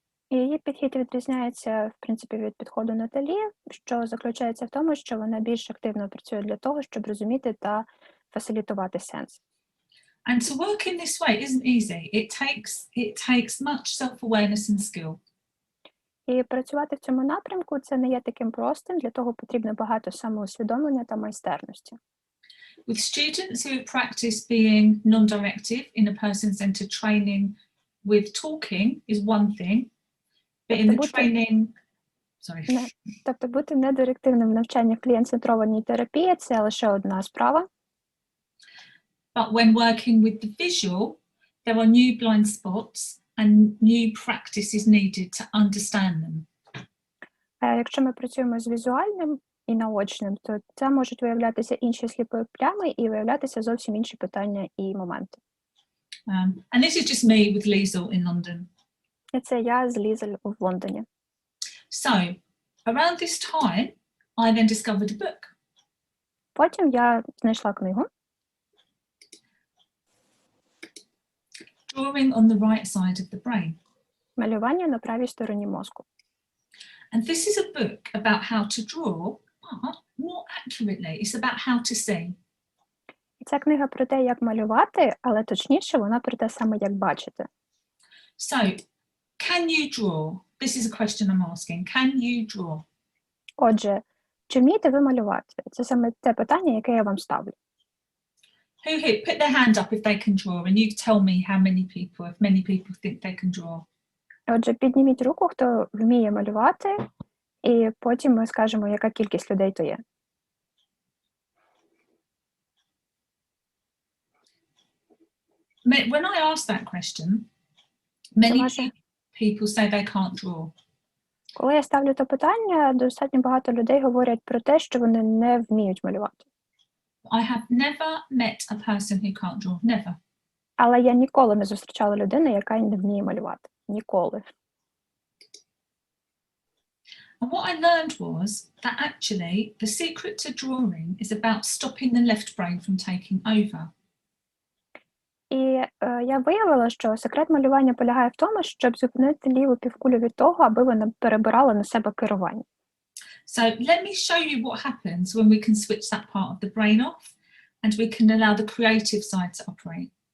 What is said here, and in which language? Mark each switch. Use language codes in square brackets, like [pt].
[uk] І її підхід відрізняється, в принципі, від підходу Наталі, що заключається в тому, що вона більш активно працює для того, щоб розуміти та фасилітувати сенс. [en] And to work in this way isn't easy. It takes much self-awareness and skill. [uk] І працювати в цьому напрямку – це не є таким простим, для того потрібно багато самоусвідомлення та майстерності. [en] With students who have practiced being non-directive in a person-centered training with talking is one thing, but in the training... Sorry. [uk] Тобто бути недирективним в навчанні в клієнт-центрованій терапії – це лише одна справа. [en] But when working with the visual, there are new blind spots and new practice is needed to understand them. [uk] Якщо ми працюємо з візуальним і наочним, то це можуть виявлятися інші сліпі плями і виявлятися зовсім інші питання і моменти. [en] And this is just me with Liesl in London. [uk] І це я з Лізель в Лондоні. [en] So, around this time, I then discovered a book. [uk] Потім я знайшла книгу. [en] Drawing on the right side of the brain. [uk] Малювання на правій стороні мозку. [en] And this is a book about how to draw, but more accurately, it's about how to see. [uk] І ця книга про те, як малювати, але точніше вона про те саме, як бачити. [en] So, can you draw? This is a question I'm asking. Can you draw? [uk] Отже, чи вмієте ви малювати? Це саме те питання, яке я вам ставлю. [en] Who here? Put their hand up if they can draw, and you tell me how many people, if many people think they can draw. [uk] Отже, підніміть руку, хто вміє малювати, і потім ми скажемо, яка кількість людей то є. [en] When I ask that question, many people say they can't draw. [uk] Коли я ставлю це питання, достатньо багато людей говорять про те, що вони не вміють малювати. [en] I have never met a person who can't draw. Never. [uk] Але я ніколи не зустрічала людину, яка не вміє малювати. Ніколи. [en] And what I learned was that actually the secret to drawing is about stopping the left brain from taking over. [uk] І я виявила, що секрет малювання полягає в тому, щоб зупинити ліву півкулю від того, аби вона перебирала на себе керування. [en] So let me show you what happens when we can switch that part of the brain off and we can allow the creative side to operate.